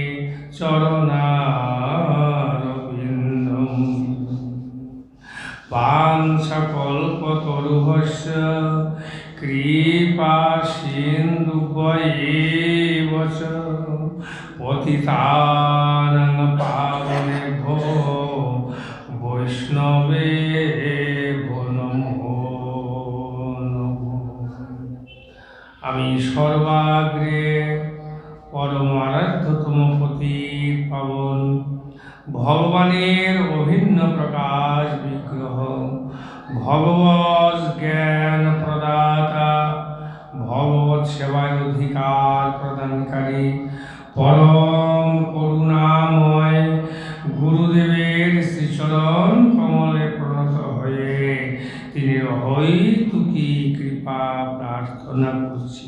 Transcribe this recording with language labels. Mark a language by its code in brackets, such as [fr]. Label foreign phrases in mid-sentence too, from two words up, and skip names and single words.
[sa] चरणारविन्दम् वाञ्छकल्पतरुभ्यश्च कृपा सिन्धुभ्येव च पतितानां पावनेभ्यो वैष्णवेभ्यो नमो नमः। [bn] আমি সর্বাগ্রে পরম আরাধ্যতম পতিত পাবন ভগবানের অভিন্ন প্রকাশ বিগ্রহ ভগবৎ জ্ঞান প্রদাতা ভগবৎ সেবায় অধিকার প্রদানকারী পরম করুণাময় গুরুদেবের শ্রীচরণ কমলে প্রণত হয়ে তিনি অহৈতুকী কৃপা প্রার্থনা করছি।